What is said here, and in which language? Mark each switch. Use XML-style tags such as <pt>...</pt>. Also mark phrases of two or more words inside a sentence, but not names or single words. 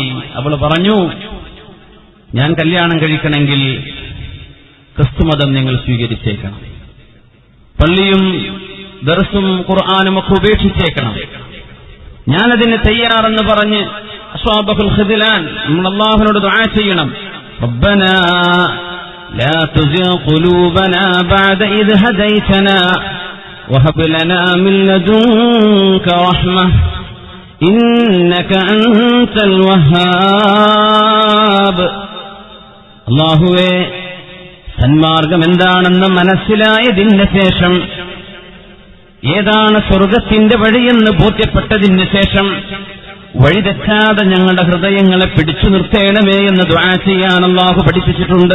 <ml>അവൾ പറഞ്ഞു, ഞാൻ കല്യാണം കഴിക്കണമെങ്കിൽ ക്രിസ്തുമതം നിങ്ങൾ സ്വീകരിച്ചേക്കണം, പള്ളിയും ദർസും ഖുർആനും ഒക്കെ ഉപേക്ഷിച്ചേക്കണം, ഞാനതിന് തയ്യാറെന്ന് പറഞ്ഞ്</ml> <ar>أصحاب الخذلان,</ar> <ml>നമ്മൾ അല്ലാഹുവിനോട് ദുആ ചെയ്യണം.</ml> <ar>റബ്ബനാ لا تزغ قلوبنا بعد إذ هديتنا وهب لنا من لدنك رحمة إنك أنت الوهاب.</ar> <ml>അല്ലാഹുവേ, സന്മാർഗം എന്താണെന്ന് മനസ്സിലായതിന് ശേഷം, ഏതാണ് സ്വർഗത്തിന്റെ വഴിയെന്ന് ബോധ്യപ്പെട്ടതിന് ശേഷം വഴിതെറ്റാതെ ഞങ്ങളുടെ ഹൃദയങ്ങളെ പിടിച്ചു നിർത്തേണമേ എന്ന് ദുആ ചെയ്യാൻ അല്ലാഹു പഠിപ്പിച്ചിട്ടുണ്ട്.</ml>